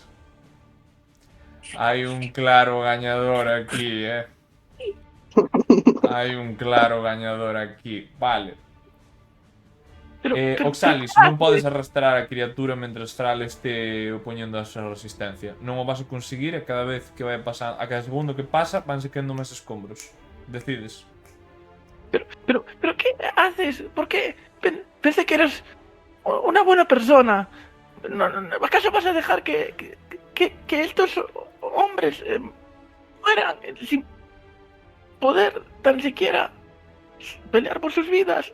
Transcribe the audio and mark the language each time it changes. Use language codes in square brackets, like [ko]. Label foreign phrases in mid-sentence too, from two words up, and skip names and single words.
[gl] Hai un claro gañador aquí, Hai un claro gañador aquí. Vale. Oxalis, non podes arrastrar a criatura mentres Thrall este opoñendo a súa resistencia. Non o vas a conseguir e cada vez que vai pasar, a cada segundo que pasa, vanse quedando máis escombros. Decides. [es] Pero, ¿qué haces? ¿Por qué? Pensé que eras una buena persona. ¿Acaso vas a dejar que estos hombres mueran sin poder tan siquiera pelear por sus vidas?